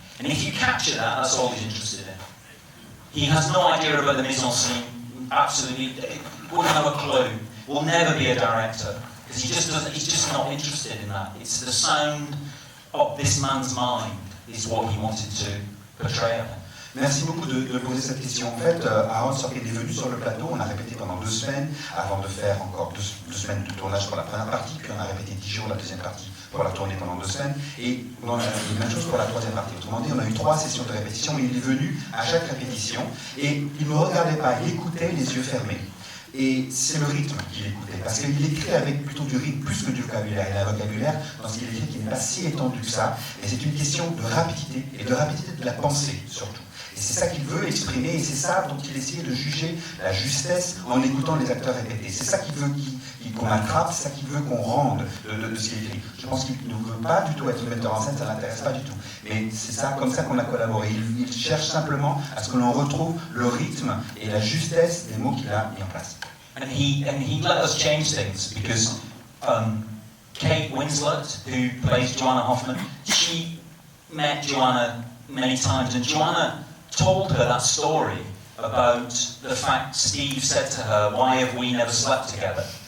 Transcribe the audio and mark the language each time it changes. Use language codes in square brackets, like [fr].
[en] And if you capture that, that's all he's interested in. He has no idea about the mise en scene, absolutely, wouldn't have a clue, will never be a director, because he's just not interested in that. It's the sound of this man's mind is what he wanted to portray. [fr] Merci beaucoup de poser cette question. En fait, Aaron Sorkin est venu sur le plateau, on a répété pendant 2 semaines, avant de faire encore 2 semaines de tournage pour la première partie, puis on a répété 10 jours la deuxième partie pour la tournée pendant 2 semaines, et on a fait la même chose pour la troisième partie. Autrement dit, on a eu 3 sessions de répétition, mais il est venu à chaque répétition, et il ne me regardait pas, il écoutait les yeux fermés. Et c'est le rythme qu'il écoutait, parce qu'il écrit avec plutôt du rythme plus que du vocabulaire. Il a un vocabulaire dans ce qu'il écrit qui n'est pas si étendu que ça, et c'est une question de rapidité, et de rapidité de la pensée surtout. Et c'est ça qu'il veut exprimer, et c'est ça dont il essayait de juger la justesse en écoutant les acteurs répéter. C'est ça qu'il veut qu'on attrape, c'est ça qu'il veut qu'on rende de ce qu'il écrit. Je pense qu'il ne veut pas du tout être metteur en scène, ça ne l'intéresse pas du tout. Mais c'est ça, comme ça qu'on a collaboré. Il cherche simplement à ce que l'on retrouve le rythme et la justesse des mots qu'il a mis en place. [en] And he let us change things, because Kate Winslet, who plays Joanna Hoffman, she met Joanna many times, and Joanna told her that story about the fact Steve said to her, "Why have we never slept together?"